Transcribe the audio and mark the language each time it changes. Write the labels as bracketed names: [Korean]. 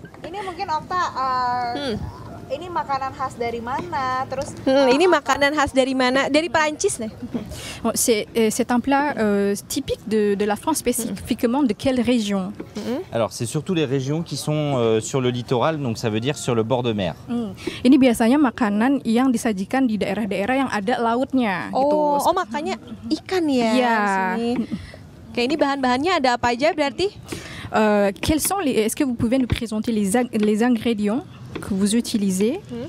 [Indonesian] Ini mungkin Okta ini makanan khas dari mana? Terus Ini makanan khas dari mana? Dari Perancis nih. [French] Bon, c'est un plat typique de la France, spécifiquement de quelle région? Alors, c'est surtout les régions qui sont sur le littoral, donc ça veut dire sur le bord de mer. [Indonesian] Ini biasanya makanan yang disajikan di daerah-daerah yang ada lautnya gitu. Oh, makanya ikan ya Iya. di sini. Oke, ini bahan-bahannya ada apa aja berarti? [French] Est-ce que vous pouvez nous présenter les ingrédients que vous utilisez?